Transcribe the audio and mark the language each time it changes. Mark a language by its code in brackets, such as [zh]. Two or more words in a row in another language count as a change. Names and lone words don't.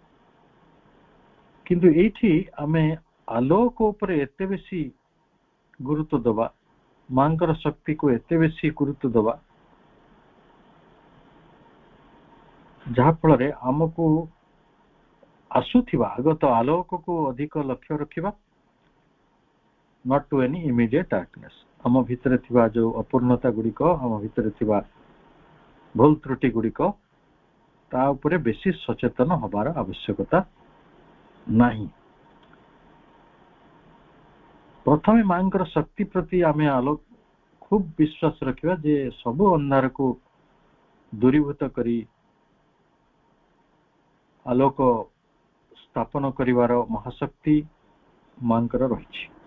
[or] କିନ୍ତୁ ଏଠି ଆମେ ଆଲୋକ ଉପରେ ଏତେ ବେଶି ଗୁରୁତ୍ୱ ଦେବା, ମାଙ୍କର ଶକ୍ତି କୁ ଏତେ ବେଶି ଗୁରୁତ୍ୱ ଦେବା, ଯାହା ଫଳ ଆମକୁ ଆସୁଥିବା ଆଗତ ଆଲୋକ କୁ ଅଧିକ ଲକ୍ଷ୍ୟ ରଖିବା, [en] not to any immediate darkness. [or] ଆମ ଭିତର ଥିବା ଯେଉଁ ଅପୂର୍ଣ୍ଣତା ଗୁଡ଼ିକ, ଆମ ଭିତର ଥିବା ଭୁଲ ତ୍ରୁଟି ଗୁଡ଼ିକ, ତା ଉପରେ ବେଶି ସଚେତନ ହେବାର ଆବଶ୍ୟକତା ନାହିଁ। ପ୍ରଥମେ ମାଙ୍କର ଶକ୍ତି ପ୍ରତି ଆମେ ଆଲୋକ ଖୁବ ବିଶ୍ୱାସ ରଖିବା ଯେ ସବୁ ଅନ୍ଧାର କୁ ଦୂରୀଭୂତ କରି ଆଲୋକ ସ୍ଥାପନ କରିବାର ମହାଶକ୍ତି ମାଙ୍କର ରହି।